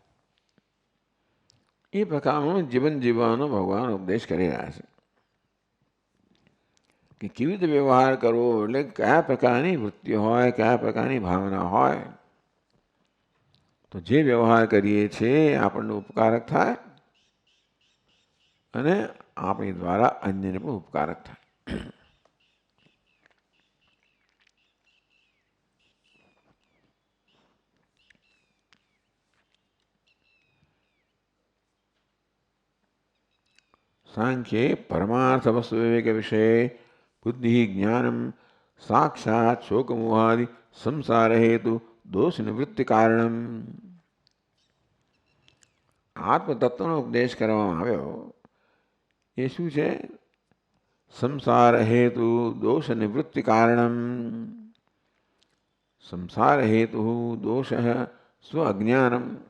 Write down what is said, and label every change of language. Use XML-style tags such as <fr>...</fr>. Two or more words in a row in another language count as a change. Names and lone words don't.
<gu>એ પ્રકારનું જીવન જીવવાનો ભગવાન ઉપદેશ કરી રહ્યા છે કે કેવી રીતે વ્યવહાર કરવો, એટલે કયા પ્રકારની વૃત્તિ હોય, કયા પ્રકારની ભાવના હોય તો જે વ્યવહાર કરીએ છીએ આપણને ઉપકારક થાય અને આપણી દ્વારા અન્યને પણ ઉપકારક થાય.</gu> <sa>सांख्ये परमार्थ वस्तु विवेक विषय बुद्धि ज्ञानम साक्षात शोक मोहादि संसार हेतु दोष निवृत्ति कारणम.</sa> <gu>આત્મતત્વનો ઉપદેશ કરવામાં આવ્યો એ શું છે?</gu> <sa>સંસાર હેતુ દોષ નિવૃત્તિ કારણમ. સંસાર હેતુ દોષ સ્વ અજ્ઞાનમ.</sa>